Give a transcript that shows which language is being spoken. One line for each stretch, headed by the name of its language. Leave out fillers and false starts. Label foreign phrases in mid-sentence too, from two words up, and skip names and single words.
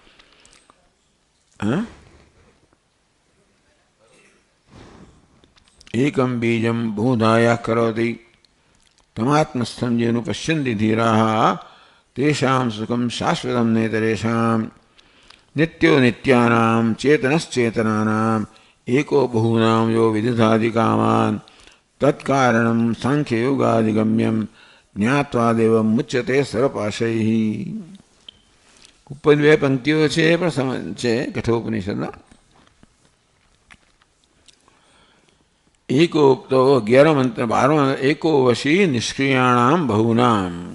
Sanskrit: એકમ બીજમ બહુધાયા કરોતિ તમાત્મસ્થમ જેનું પશ્યંતિ ધીરાઃ તેષાં સુખમ શાશ્વતમ નેતરેષાં નિત્યો નિત્યાનાં ચેતનશ્ચેતનાનાં एको बहूनां यो विदधादि कामान् तत्कारणं सांख्ययोगादिगम्यं જ્ઞાત્વાદેવ મુચ્યતે સર્વપાશૈ.
Gujarati: ઉપર બે પંક્તિઓ છે પણ સમજ છે કઠોપનિષદના.
Sanskrit: એકો તો 11 મંત્ર 12 એકો વશી નિષ્ક્રિયાણામ બહુનામ.